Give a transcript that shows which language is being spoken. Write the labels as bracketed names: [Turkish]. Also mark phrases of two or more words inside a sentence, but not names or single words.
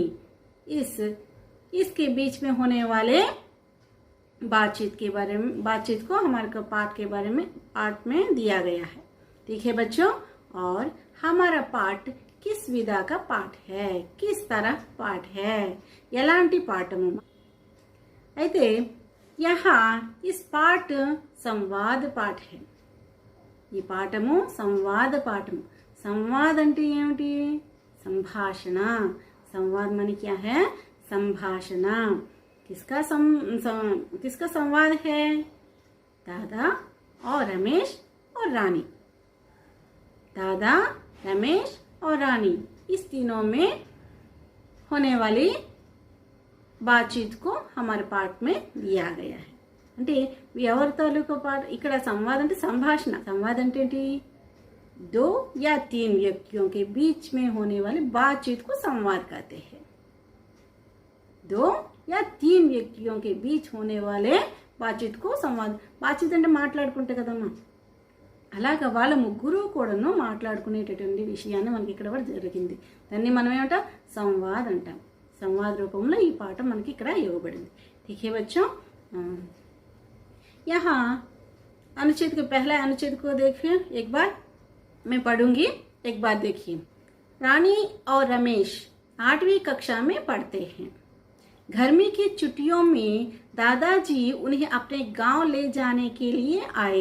[Hindi] इसके बीच में होने वाले बातचीत को हमारे पाठ के बारे में पाठ में दिया गया है। ठीक है बच्चों। और हमारा पाठ किस विधा का पाठ है, किस तरह पाठ है, [Telugu] ఎలాంటి పాఠము అయితే [Hindi] यहाँ इस पाठ संवाद पाठ है। [Telugu] ఈ పాఠము సంవాద పాఠము। संवाद అంటే ఏమిటి? [Hindi] संभाषण। संवाद माने क्या है? संभाषण। किसका संवाद है? दादा और रमेश और रानी। दादा, रमेश और रानी, इस तीनों में होने वाली बातचीत को हमारे पाठ में दिया गया है। [Telugu] అంటే ఎవరి తాలూకు పాట? ఇక్కడ సంవాद అంటే సంభాషణ। संवाद అంటే ఏంటి? [Hindi] 2 या 3 व्यक्तियों के बीच में होने वाली बातचीत को संवाद कहते हैं। 2 या 3 వ్యక్తిयों के बीच होने वाले बातचीत को संवाद। [Telugu] బాతచీత్ అంటే మాట్లాడుకుంటే కదమ్మా, అలాగా వాళ్ళ ముగ్గురు కూడాను మాట్లాడుకునేటటువంటి విషయాన్ని మనకి ఇక్కడ కూడా జరిగింది। దాన్ని మనం ఏమంటాం? సంవాద్ అంటాం। సంవాద రూపంలో ఈ పాఠం మనకి ఇక్కడ ఇవ్వబడింది। [Hindi] ठीक है बच्चों। यहाँ अनुच्छेद को, पहला अनुच्छेद को देखिए एक बार, मैं पढ़ूंगी, एक बार देखिए। रानी और रमेश 8वीं कक्षा में पढ़ते हैं। गर्मी की छुट्टियों में दादाजी उन्हें अपने गांव ले जाने के लिए आए।